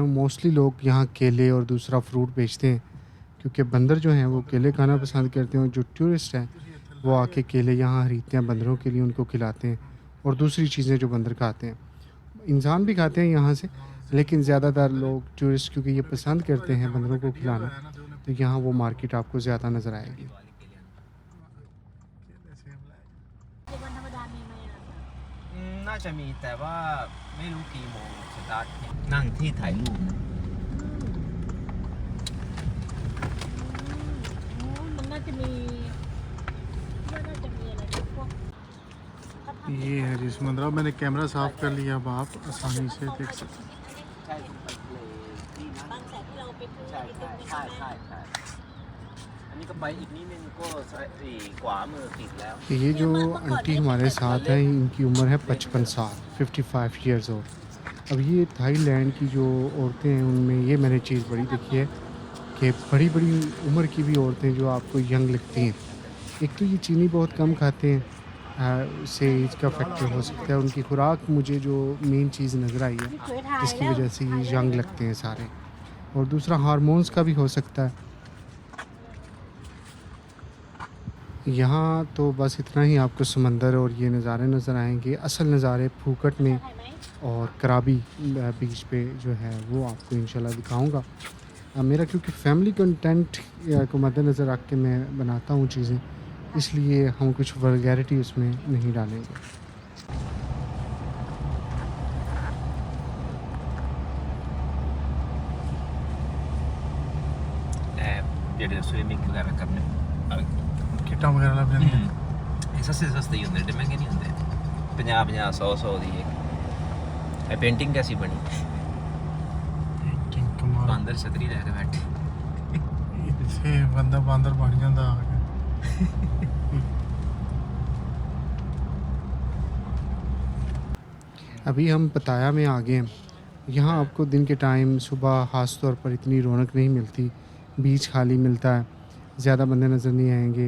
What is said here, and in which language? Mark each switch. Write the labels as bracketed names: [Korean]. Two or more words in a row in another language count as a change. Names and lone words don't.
[Hindi] मोस्टली लोग यहाँ केले और दूसरा फ्रूट बेचते हैं, क्योंकि बंदर जो हैं वो केले खाना पसंद करते हैं। जो टूरिस्ट हैं वो आके केले यहाँ खरीदते हैं, बंदरों के लिए उनको खिलाते हैं, और दूसरी चीज़ें जो बंदर खाते हैं इंसान भी खाते हैं यहाँ से, लेकिन ज़्यादातर लोग टूरिस्ट क्योंकि ये पसंद करते हैं बंदरों को खिलाना, तो यहाँ वो मार्केट आपको ज़्यादा नज़र आएगी। [Thai] ในวันธรรมดามีไหมอ่ะ น่าจะมีแต่ว่าไม่รู้กี่โมงสตาร์ทนั่งที่ถ่ายรูป โอ้มันน่าจะมีน่าจะมีอะไรพวก [Hindi] ये है जी समंदर अब मैंने कैमरा साफ कर लिया अब आप आसानी से देख सकते [Thai] ใช่ผมไปทะเลที่นั่น บางแสนที่เราไปเที่ยว ใช่ ไป ใช่ ดู ใช่ ใช่ไหม ใช่ใช่อันนี้ก็ไปอีกนิดนึงก็ขวามือติดแล้ว [Hindi] ये जो आंटी हमारे साथ हैं इनकी उम्र है 55 साल 55 [English] years old. [Hindi] अब ये थाईलैंड की जो औरतें हैं उनमें ये मैंने चीज़ बड़ी देखी है कि बड़ी बड़ी उम्र की भी औरतें जो आपको यंग लगती हैं। एक तो ये चीनी बहुत कम खाते हैं, उससे एज का फैक्टर हो सकता है। उनकी खुराक मुझे जो मेन चीज़ नज़र आई है [Thai] สวยถ่าย [Hindi] जिसकी [Thai] แล้ว [Hindi] वजह से ये यंग लगते हैं सारे, और दूसरा हार्मोन्स का भी हो सकता है। यहाँ तो बस इतना ही आपको समंदर और ये नज़ारे नज़र आएंगे। असल नज़ारे फूकट में [Thai] ถ่ายไหม [Hindi] और कराबी बीच पे जो है वो आपको इंशाल्लाह दिखाऊंगा। मेरा क्योंकि फैमिली कंटेंट को मद्देनज़र रख के मैं बनाता हूँ चीज़ें, इसलिए हम कुछ वल्गैरिटी उसमें नहीं डालेंगे। [Punjabi] ਜਿਹੜੇ ਸਵਿਮਿੰਗ ਵਗੈਰਾ ਕਰਨੇ [Hindi] किटा वगैरह लग जाती हैं [Punjabi] ਇਹ ਸਸਤੇ ਹੀ ਹੁੰਦੇ ਏਡੇ ਮਹਿੰਗੇ ਨਹੀਂ ਹੁੰਦੇ 50 100 ਦੀ ਇੱਕ ਇਹ ਪੇਂਟਿੰਗ ਕੈਸੀ ਬਣੀ [Hindi] पेंटिंग कमाल [Punjabi] ਬਾਂਦਰ ਛਤਰੀ ਲੈ ਕੇ ਬੈਠੇ ਇੱਥੇ ਬੰਦਾ ਬਾਂਦਰ ਬਣ ਜਾਤਾ ਆ ਕੇ [Hindi] अभी हम पताया में आ गए हैं। यहाँ आपको दिन के टाइम सुबह ख़ास तौर पर इतनी रौनक नहीं मिलती, बीच खाली मिलता है, ज़्यादा बंदे नज़र नहीं आएंगे।